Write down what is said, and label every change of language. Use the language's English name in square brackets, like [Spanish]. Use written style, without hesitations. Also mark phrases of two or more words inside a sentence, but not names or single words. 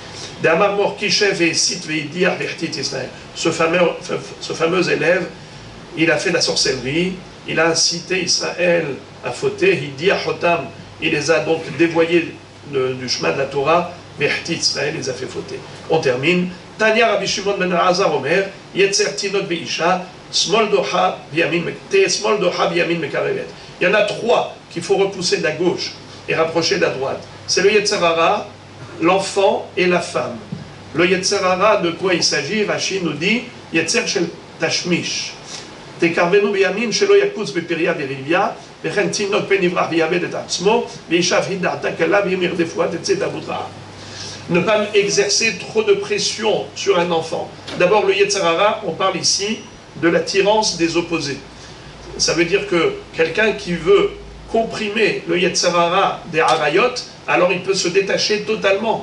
[French] Ce fameux élève, il a fait la sorcellerie, il a incité Israël à fauter, il les a donc dévoyés du chemin de la Torah, Israël les a fait fauter. On termine. [Hebrew] תניא רבי שמעון בן אלעזר אומר, יצר תינוק באשה, שמאל דוחה בימין מקרבת. [French] Il y en a trois qu'il faut repousser de la gauche et rapprocher de la droite. C'est le [Hebrew] יצר הרע, [French] l'enfant et la femme. Le [Hebrew] יצר הרע, [French] de quoi il s'agit? Rashi nous dit [Hebrew] יצר של תשמיש. תקרבנו בימין שלא יקוץ בפריה וריביה, וכן תינוק פן יברח ויאבד את עצמו, וישב היא דעתה קלה ואם ירדפוה תצא תעבוד רעה. [French] Ne pas exercer trop de pression sur un enfant. D'abord, le [Hebrew] יצר הרע, [French] on parle ici de l'attirance des opposés. Ça veut dire que quelqu'un qui veut comprimer le [Hebrew] יצר הרע [French] des Harayot, alors il peut se détacher totalement.